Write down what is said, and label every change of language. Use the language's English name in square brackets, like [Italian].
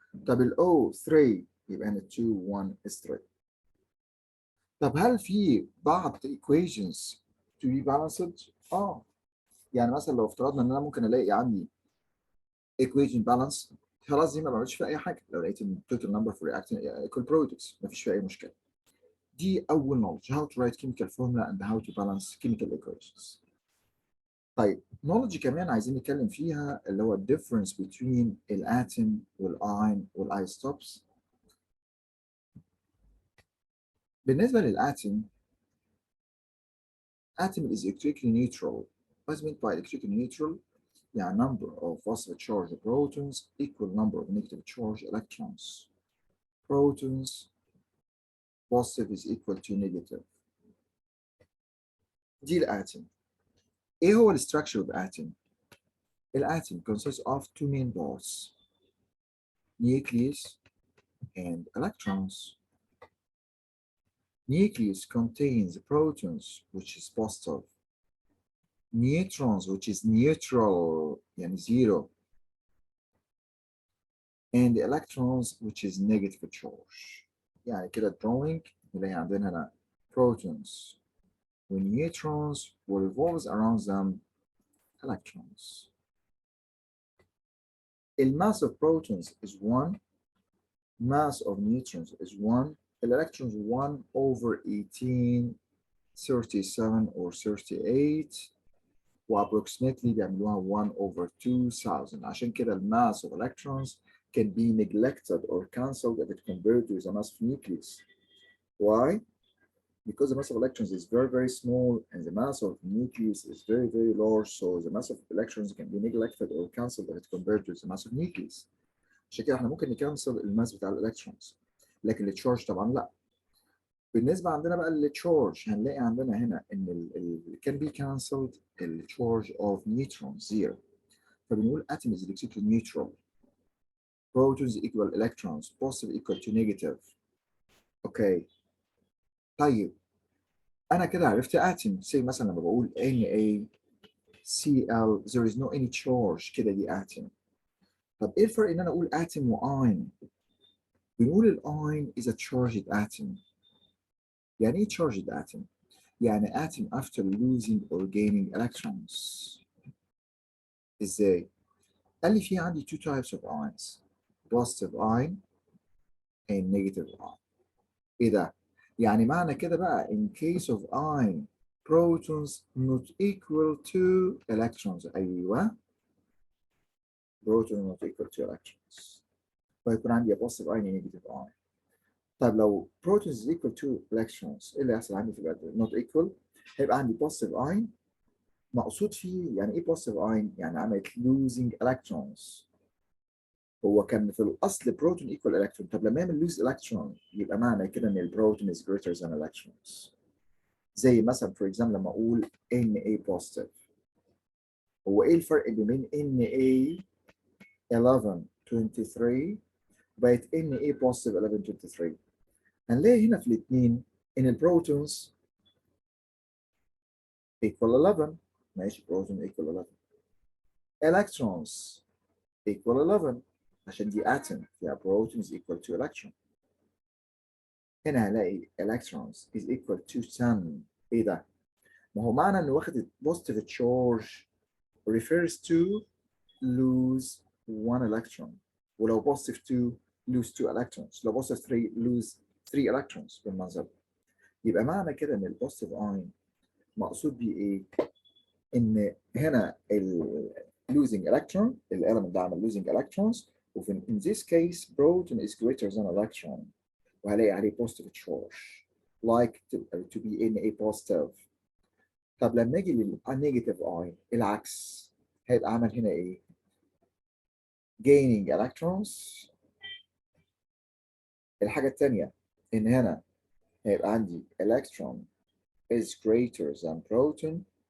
[Arabic] طب ال O 3 يبقى هنا 2 1 is 3. طب هل في بعض equations [English] to be balanced؟ [Arabic] يعني مثلا لو افترضنا ان انا ممكن الاقي عندي equation balance، خلاص دي ما بعملش فيها اي حاجه. لو لقيت ان [English] total number for reacting equal products [Arabic] ما فيش فيها اي مشكله. دي اول [English] knowledge how to write chemical formula and how to balance chemical equations. [Arabic] طيب knowledge كمان عايزين نتكلم فيها اللي هو [English] difference between [Arabic] الاتم والاين والايزوتوبس. بالنسبه للاتم [English] atom is electrically neutral. What's meant by electrically neutral؟ يعني number of positive charge protons equal number of negative charge electrons. Protons positive is equal to negative. [Arabic] دي الاتم. ايه هو الستراكشر [English] of atom؟ الاتم consists of two main parts, nucleus and electrons. Nucleus contains protons which is positive, neutrons which is neutral يعني zero, and electrons which is negative charge. [Arabic] يعني كده drawing نلاقي عندنا هنا protons و neutrons و [English] revolves around them electrons. The mass of protons is 1, mass of neutrons is 1, electrons 1 over 18 37 or 38 وapproximately بيعملوها 1 over 2000. [Arabic] عشان كده الماس [English] of electrons can be neglected or cancelled if it compared to the mass of nucleus. Why? Because the mass of electrons is very, very small and the mass of nucleus is very, very large, so the mass of electrons can be neglected or cancelled if it compared to the mass of nucleus. [Arabic] عشان كده احنا ممكن نكنسل الماس بتاع الالكترونز، لكن التشارج طبعا لا. بالنسبه عندنا بقى للتشارج هنلاقي عندنا هنا ان [English] can be cancelled [Arabic] التشارج of neutrons zero. [English] فبنقول atom is electrically neutral. Protons equal electrons, positive equal to negative. Okay. [Arabic] طيب انا كده عرفت atom. [English] say [Arabic] مثلا لما بقول [English] NaCl there is no any charge كده دي atom. [Arabic] طب ايه الفرق ان انا اقول atom واين؟ بنقول الاين [English] is a charged atom. [Arabic] يعني ايه [English] charged atom؟ يعني atom after losing or gaining electrons. [Arabic] ازاي؟ قال لي في عندي [English] two types of ions, positive ion and negative ion. [Arabic] ايه ده؟ يعني معنى كده بقى [English] in case of ion protons not equal to electrons. ايوه proton not equal to electrons. [Arabic] فيكون عندي [English] positive ion and negative ion. [Arabic] طيب لو [English] protons is equal to electrons [Arabic] ايه اللي هيحصل عندي في الوقت not equal؟ هيبقى عندي positive ion. مقصود فيه يعني ايه positive ion؟ يعني عملت losing electrons. هو كان في الاصل بروتون equal electron. طب لما يعمل lose electron يبقى معنى كده ان البروتون [English] is greater than electrons. [Arabic] زي مثلا for example لما اقول Na positive. هو ايه الفرق بين Na 1123 بقت Na positive 1123؟ هنلاقي هنا في الاثنين ان البروتونز equal 11. ماشي بروتون equal 11. [English] electrons equal 11 [Arabic] عشان دي [English] atom فيها protons equal to electron. [Arabic] هنا هلاقي electrons is equal to 10. ايه ده؟ ما هو معنى انه واخد positive charge [English] refers to lose 1 electron. ولو positive 2 lose 2 electrons. لو positive 3 lose 3 electrons بالمنظر. [Arabic] يبقى معنى كده ان البوزيتيف اين مقصود بيه ايه؟ ان هنا losing electron element ده عمل losing electrons وفي [English] in this case proton is greater than electron [Arabic] وهلاقي عليه positive charge like to be Na positive. طب لما اجي للنيجاتيف اين العكس هيبقى عمل هنا ايه؟ gaining electrons. الحاجة الثانية ان هنا هيبقى عندي [English] electron is greater than proton.